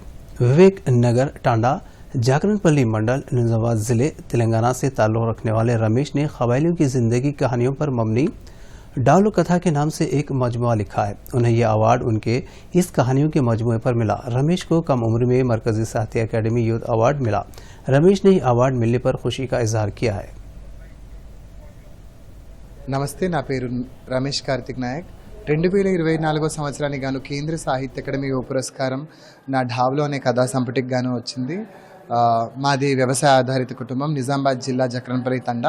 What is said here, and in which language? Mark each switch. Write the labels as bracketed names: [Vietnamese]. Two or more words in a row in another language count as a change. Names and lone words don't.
[Urdu] وویک نگر ٹانڈا جاگرن پلی منڈل نزامآباد ضلع تلنگانہ سے تعلق رکھنے والے رمیش نے قبائلیوں کی زندگی کہانیوں پر مبنی ڈاولو کتھا کے نام سے ایک مجموعہ لکھا ہے۔ انہیں یہ ایوارڈ ان کے اس کہانیوں کے مجموعے پر ملا۔ رمیش کو کم عمر میں مرکزی ساہتیہ اکیڈمی یوتھ ایوارڈ ملا۔ رمیش نے یہ ایوارڈ ملنے پر خوشی کا اظہار کیا ہے۔ [Telugu] నమస్తే, నా పేరు రమేష్ కార్తిక్ నాయక్. 2024 సంవత్సరానికి గాను కేంద్ర సాహిత్య అకాడమీ యువ పురస్కారం నా ఢావ్లో అనే కథా సంపుటికి గాను వచ్చింది. మాది వ్యవసాయ ఆధారిత కుటుంబం, నిజామాబాద్ జిల్లా జక్రన్పల్లి తండా.